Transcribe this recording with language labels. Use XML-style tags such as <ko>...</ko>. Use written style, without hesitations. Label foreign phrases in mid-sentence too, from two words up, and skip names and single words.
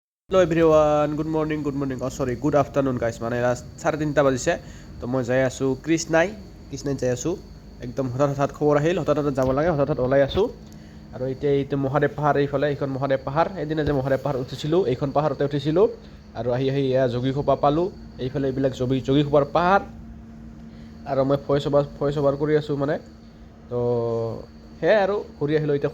<en>hello everyone good morning sorry good afternoon guys</en> <as>মানে 3:30 বাজিছে তো মই যাই আছো কৃষ্ণাই যাই আছো একদম হঠাৎ খবৰ আহিল হঠাৎ যাব লাগে হঠাৎ ওলাই আছো আৰু এতিয়া এইটো মহাদেৱ পাহাৰ এইফালে এইখন মহাদেৱ পাহাৰ এদিনা যে মহাদেৱ পাহাৰ উঠিছিলো এইখন পাহাৰতে উঠিছিলো আৰু আহি এয়া যোগীখোপা পালো এইফালে এইবিলাক যোগীখোপাৰ পাহাৰ আৰু মই</as> <en>voice over</en> <as>কৰি আছো মানে তো হে আৰু ঘূৰি আহিলো এতিয়া</as>